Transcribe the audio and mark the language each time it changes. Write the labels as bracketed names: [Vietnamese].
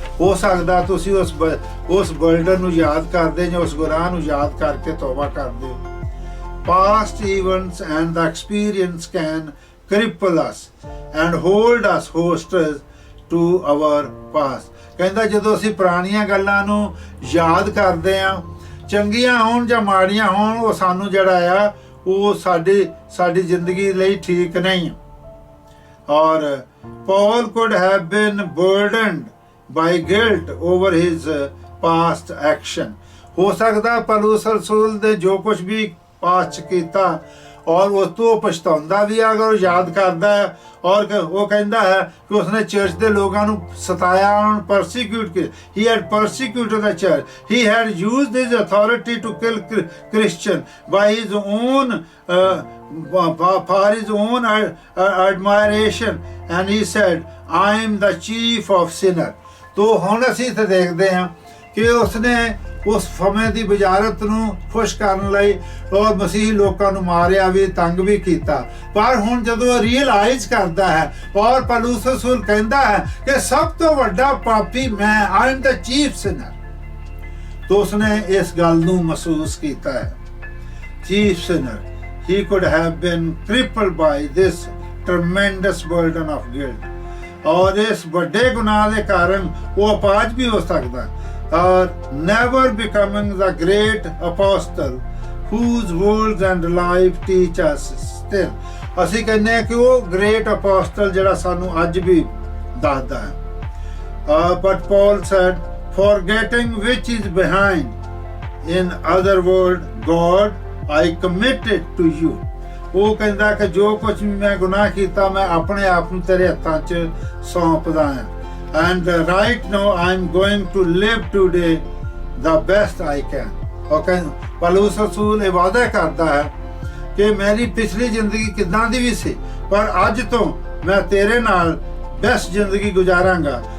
[Punjabi] ਹੋ ਸਕਦਾ ਤੁਸੀਂ ਉਸ ਬਰਡਨ ਨੂੰ ਯਾਦ ਕਰਦੇ ਜਾਂ ਉਸ ਗੁਨਾਹ ਨੂੰ ਯਾਦ ਕਰਕੇ ਤੌਬਾ ਕਰਦੇ ਹੋ. [English] Past events and the experience can cripple us and hold us hostage to our past. [Punjabi] ਕਹਿੰਦਾ ਜਦੋਂ ਅਸੀਂ ਪੁਰਾਣੀਆਂ ਗੱਲਾਂ ਨੂੰ ਯਾਦ ਕਰਦੇ ਆ, ਚੰਗੀਆਂ ਹੋਣ ਜਾਂ ਮਾੜੀਆਂ ਹੋਣ, ਉਹ ਸਾਨੂੰ ਜਿਹੜਾ ਆ ਉਹ ਸਾਡੀ ਜ਼ਿੰਦਗੀ ਲਈ ਠੀਕ ਨਹੀਂ. [English] ਔਰ Paul could have been burdened by guilt over his past action. [Punjabi] ਹੋ ਸਕਦਾ ਪੌਲੁਸ ਰਸੂਲ ਦੇ ਜੋ ਕੁਝ ਵੀ ਪਾਸਟ ਕੀਤਾ ਔਰ ਉਸ ਤੋਂ ਪਛਤਾਉਂਦਾ ਵੀ ਅਗਰ ਉਹ ਯਾਦ ਕਰਦਾ ਹੈ ਔਰ ਉਹ ਕਹਿੰਦਾ ਹੈ ਕਿ ਉਸਨੇ ਚਰਚ ਦੇ ਲੋਕਾਂ ਨੂੰ ਸਤਾਇਆ, ਉਹਨਾਂ ਨੂੰ ਪਰਸੀਕਿਊਟ ਕੀਤਾ. [English] He had persecuted the church. He had used his authority to kill Christian by his own for his own admiration, and he said, I am the chief of sinner. [Punjabi] तो ਹੁਣ ਅਸੀਂ ਇੱਥੇ ਦੇਖਦੇ ਹਾਂ ਕਿ ਉਸਨੇ ਉਸ ਸਮੇਂ ਦੀ ਬੁਝਾਰਤ ਨੂੰ ਖੁਸ਼ ਕਰਨ ਲਈ ਔਰ ਮਸੀਹੀ ਲੋਕਾਂ ਨੂੰ ਮਾਰਿਆ ਵੀ, ਤੰਗ ਵੀ ਕੀਤਾ. ਪਰ ਹੁਣ ਜਦੋਂ ਰੀਅਲਾਈਜ਼ ਕਰਦਾ ਹੈ ਔਰ ਪੌਲੁਸ ਰਸੂਲ ਕਹਿੰਦਾ ਹੈ ਕਿ ਸਭ ਤੋਂ ਵੱਡਾ ਪਾਪੀ ਮੈਂ, [English] I am the chief sinner, [Punjabi] ਤਾਂ ਉਸਨੇ ਇਸ ਗੱਲ ਨੂੰ ਮਹਿਸੂਸ ਕੀਤਾ ਹੈ. Chief ਸਿਨਰ. [English] He could have been crippled by this tremendous burden of guilt. [Punjabi] ਔਰ ਇਸ ਵੱਡੇ ਗੁਨਾਹ ਦੇ ਕਾਰਨ ਉਹ ਅਪਾਹਜ ਵੀ ਹੋ ਸਕਦਾ. [English] Or never becoming the great apostle whose words and life teach us still. [Punjabi] ਅਸੀਂ ਕਹਿੰਦੇ ਕਿ ਉਹ ਗ੍ਰੇਟ ਅਪੋਸਟਲ ਜਿਹੜਾ ਸਾਨੂੰ ਅੱਜ ਵੀ ਦੱਸਦਾ ਹੈ. [English] But Paul said, forgetting which is behind, in other words, God, I commit it to you. [Punjabi] ਉਹ ਕਹਿੰਦਾ ਕਿ ਜੋ ਕੁਝ ਵੀ ਮੈਂ ਗੁਨਾਹ ਕੀਤਾ ਮੈਂ ਆਪਣੇ ਆਪ ਨੂੰ ਤੇਰੇ ਹੱਥਾਂ 'ਚ ਸੌਂਪਦਾ ਹਾਂ. [English] And right now I'm going to live today the best I can. [Punjabi] Okay, ਪੌਲੁਸ ਰਸੂਲ ਇਹ ਵਾਅਦਾ ਕਰਦਾ ਹੈ ਕਿ ਮੇਰੀ ਪਿਛਲੀ ਜ਼ਿੰਦਗੀ ਕਿੱਦਾਂ ਦੀ ਵੀ ਸੀ ਪਰ ਅੱਜ ਤੋਂ ਮੈਂ ਤੇਰੇ ਨਾਲ ਬੈਸਟ ਜ਼ਿੰਦਗੀ ਗੁਜ਼ਾਰਾਂਗਾ.